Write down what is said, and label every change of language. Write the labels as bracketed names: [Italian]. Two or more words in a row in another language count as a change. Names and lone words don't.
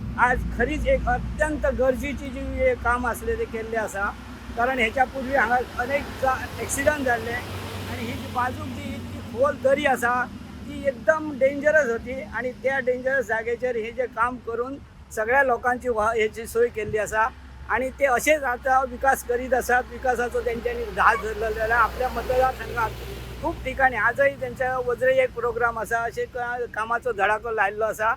[Konkani] आज खरीच एक अत्यंत गरजेची जी काम असले ते केल्ले असा। कारण ह्याच्या पूर्वी हांगा अनेक ॲक्सिडंट जाल्ले आणि ही जी बाजूक जी इतकी खोल दरी असा ती एकदम डेंजरस होती आणि त्या डेंजरस जागेचेर हे जे काम करून सगळ्या लोकांची ह्याची सोय केल्ली असा आणि ते असेच आता विकास करीत असतात। विकासाचो त्यांच्यानी ध्यास धरलेलो जाल्यार आपल्या मतदारसंघात खूप ठिकाणी आजही त्यांच्या वजरे एक प्रोग्राम असा, असे कामाचो धडाको लायल्लो असा।